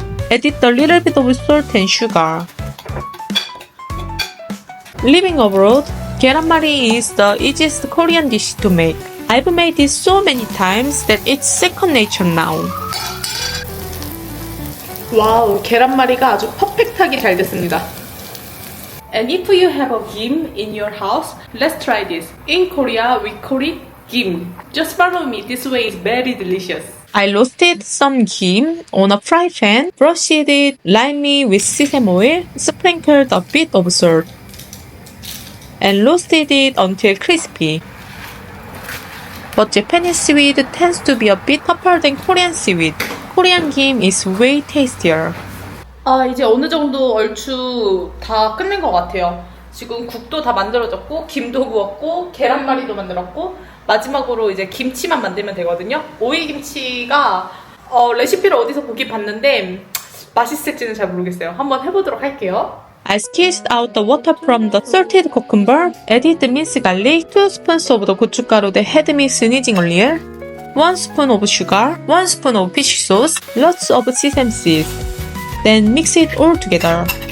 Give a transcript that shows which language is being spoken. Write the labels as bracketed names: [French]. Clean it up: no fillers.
[English] Added a little bit of salt and sugar. Living abroad, 계란말이 is the easiest Korean dish to make. I've made it so many times that it's second nature now. [Korean] 와우, 계란말이가 아주 퍼펙트하게 잘 됐습니다. [English] And if you have a 김 in your house, let's try this. In Korea, we call it 김. Just follow me. This way is very delicious. I roasted some ghee on a fry pan, brushed it lightly with sesame oil, sprinkled a bit of salt, and roasted it until crispy. But Japanese seaweed tends to be a bit tougher than Korean seaweed. Korean ghee is way tastier. [Korean] 아, 이제 어느 정도 얼추 다 끝낸 것 같아요. 지금 국도 다 만들어졌고, 김도 구웠고, 계란말이도 만들었고, 마지막으로 이제 김치만 만들면 되거든요. 오이김치가 레시피를 어디서 보긴 봤는데 맛있을지는 잘 모르겠어요. 한번 해보도록 할게요. [English] I squeezed out the water from the salted cucumber, added the minced garlic, 2 spoons of the 고춧가루 that had me sneezing earlier, 1 spoon of sugar, 1 spoon of fish sauce, lots of sesame seeds. Then mix it all together.